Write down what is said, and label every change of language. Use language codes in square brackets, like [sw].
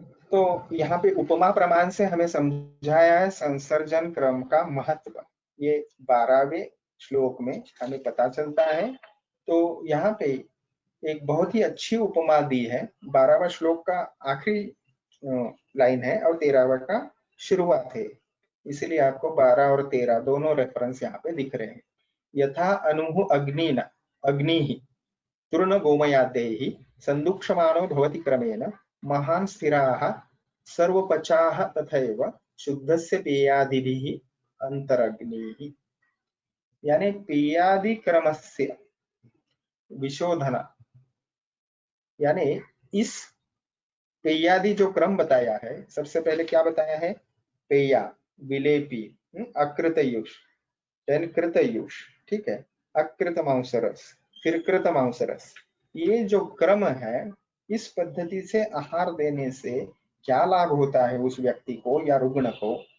[hi] तो यहाँ पे उपमा प्रमाण से हमें समझाया है संसर्जन क्रम का महत्व, ये 12वें श्लोक में हमें पता चलता है। तो यहाँ पे एक बहुत ही अच्छी उपमा दी है, 12वां श्लोक का आखिरी लाइन है और 13वां का शुरुआत है, इसलिए आपको 12 और 13 दोनों रेफरेंस यहाँ पे दिख रहे हैं। [sa] यथा अनु अग्नि तूर्ण गोमयादेहि संदुक्षमाणो भवति क्रमेण महान् स्थिराः सर्वपचाः तथैव शुद्धस्य पेयादिभिः अंतरग्निः। [hi] यानी पेयादि क्रमस्य विशोधन, यानी इस पेयादि जो क्रम बताया है, सबसे पहले क्या बताया है, पेया विलेपी अकृतयुष देन कृतयुष, ठीक है, अकृत मांसरस फिर कृत मांसरस, ये जो क्रम है, इस पद्धति से आहार देने से क्या लाभ होता है उस व्यक्ति को या रुग्ण को।